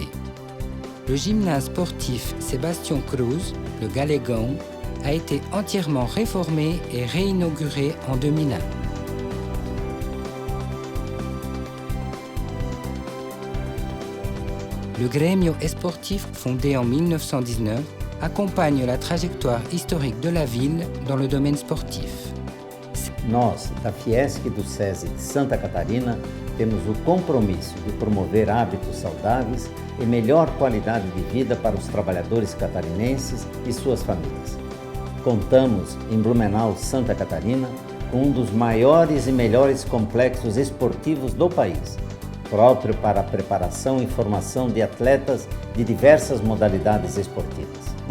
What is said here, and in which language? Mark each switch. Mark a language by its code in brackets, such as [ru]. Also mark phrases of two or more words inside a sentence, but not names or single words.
[fr] Le gymnase sportif Sebastião Cruz, le Galegão, a été entièrement réformé et réinauguré en 2001. Le Grêmio Esportivo, fondé en 1919, acompanhe la trajectoire historique de la ville dans le domaine sportif. [pt] Nós, da Fiesc do SESI de Santa Catarina, temos o compromisso de promover hábitos saudáveis e melhor qualidade de vida para os trabalhadores catarinenses e suas famílias. Contamos, em Blumenau, Santa Catarina, com um dos maiores e melhores complexos esportivos do país, próprio para a preparação e formação de atletas de diversas modalidades esportivas.